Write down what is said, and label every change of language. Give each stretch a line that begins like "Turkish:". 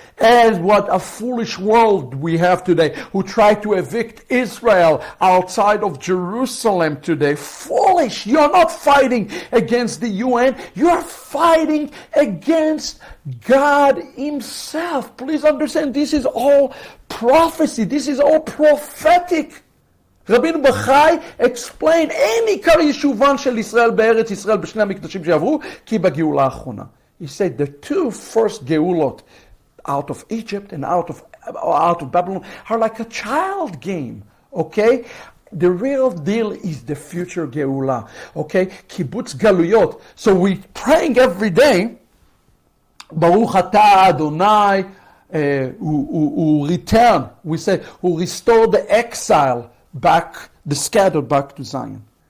English: And what a foolish world we have today, who try to evict Israel outside of Jerusalem today. Foolish! You're not fighting against the UN, you're fighting against God himself. Please understand, this is all prophecy, this is all prophetic. Rabbeinu Bachai explained,
Hebrew: אין עיקר יישובן של ישראל בארץ ישראל בשני המקדשים שעברו, כי בגאולה האחרונה.
English: He said the two first geulot out of Egypt and out of Babylon are like a child game, okay? The real deal is the future Geulah, okay? Kibbutz Galuyot. So we're praying every day, Baruch Atah Adonai, who return, we say, who restore the exile back, the scattered back to Zion.